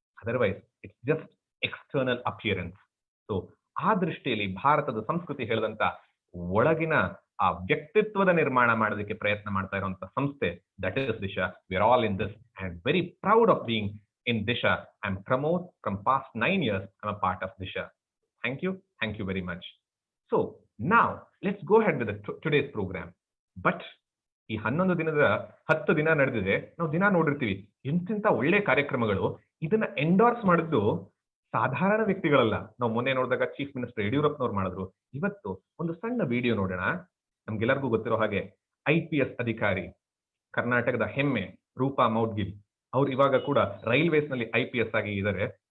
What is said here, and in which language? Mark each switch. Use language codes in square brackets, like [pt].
[en] Otherwise it's just external appearance. [kn] So ಆ ದೃಷ್ಟಿಯಲ್ಲಿ ಭಾರತದ ಸಂಸ್ಕೃತಿ ಹೇಳಿದಂತ ಒಳಗಿನ ಆ ವ್ಯಕ್ತಿತ್ವದ ನಿರ್ಮಾಣ ಮಾಡೋದಕ್ಕೆ ಪ್ರಯತ್ನ ಮಾಡ್ತಾ ಇರುವಂತ ಸಂಸ್ಥೆ [en] that is [kn] Disha. [en] We are all in this and very proud of being in Disha. I am Pramod from past 9 years. I am a part of Disha. Thank you very much. So now let's go ahead with today's program. [kn] But ಈ 11 ದಿನದ 10 ದಿನ ನಡೆದಿದೆ. ನಾವು ದಿನ ನೋಡಿರ್ತೀವಿ ಎಂತೆಂತ ಒಳ್ಳೆ ಕಾರ್ಯಕ್ರಮಗಳು. ಇದನ್ನ ಎಂಡೋರ್ಸ್ ಮಾಡಿದ್ದು ಸಾಧಾರಣ ವ್ಯಕ್ತಿಗಳಲ್ಲ. ನಾವು ಮೊನ್ನೆ ನೋಡಿದಾಗ ಚೀಫ್ ಮಿನಿಸ್ಟರ್ ಯಡಿಯೂರಪ್ಪನವ್ರು ಮಾಡಿದ್ರು. ಇವತ್ತು ಒಂದು ಸಣ್ಣ ವಿಡಿಯೋ ನೋಡೋಣ. ನಮ್ಗೆಲ್ಲರಿಗೂ ಗೊತ್ತಿರೋ ಹಾಗೆ IPS ಅಧಿಕಾರಿ, ಕರ್ನಾಟಕದ ಹೆಮ್ಮೆ ರೂಪಾ ಮೌಡ್ಗಿಲ್, ಅವ್ರು ಇವಾಗ ಕೂಡ ರೈಲ್ವೇಸ್ ನಲ್ಲಿ IPS ಆಗಿ ಇದ್ದಾರೆ.